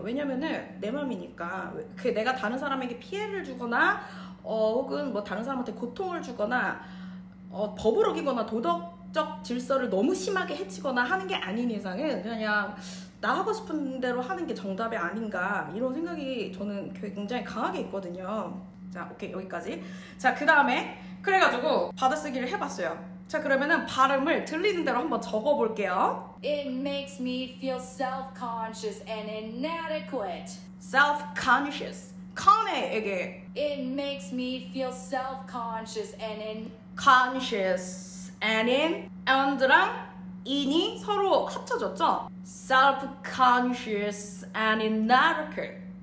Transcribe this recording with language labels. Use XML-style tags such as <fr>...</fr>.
<ko>왜냐면은 내 맘이니까 내가 다른 사람에게 피해를 주거나 혹은 뭐 다른 사람한테 고통을 주거나 법을 어기거나 도덕적 질서를 너무 심하게 해치거나 하는 게 아닌 이상은 그냥 나 하고 싶은 대로 하는 게 정답이 아닌가 이런 생각이 저는 굉장히 강하게 있거든요. 자, 오케이, 여기까지. 자, 그 다음에 그래가지고 받아쓰기를 해봤어요. 자, 그러면은 발음을 들리는 대로 한번 적어볼게요.</ko> <en>It makes me feel self-conscious and inadequate. self-conscious. con에게 It makes me feel self-conscious and</en> <ko>conscious and and랑 in이 서로 합쳐졌죠?</ko> <en>self-conscious and inadequate.</en>